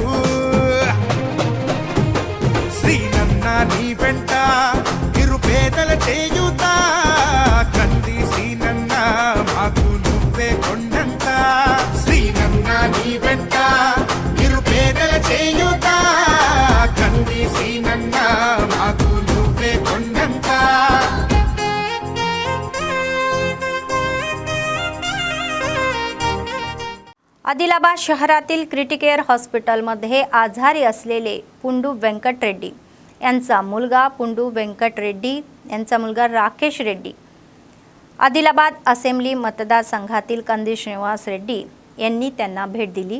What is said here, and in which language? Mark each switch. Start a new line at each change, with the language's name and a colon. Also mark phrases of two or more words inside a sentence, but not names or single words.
Telugu: శ్రీనన్న నీ వెంట నిరుపేదల చేయుత కంది శ్రీనన్న మాకు నువ్వే కొండంత శ్రీనన్న నీ వెంట నిరుపేదల చేయుత కంది శ్రీనన్న మాకు నువ్వే కొండంత
Marathi: आदिलाबाद शहरातील क्रिटिकेअर हॉस्पिटलमध्ये आजारी असलेले पुंडू व्यंकट रेड्डी यांचा मुलगा पुंडू व्यंकट रेड्डी यांचा मुलगा राकेश रेड्डी आदिलाबाद असेंब्ली मतदारसंघातील कंदी श्रीनिवास रेड्डी यांनी त्यांना भेट दिली.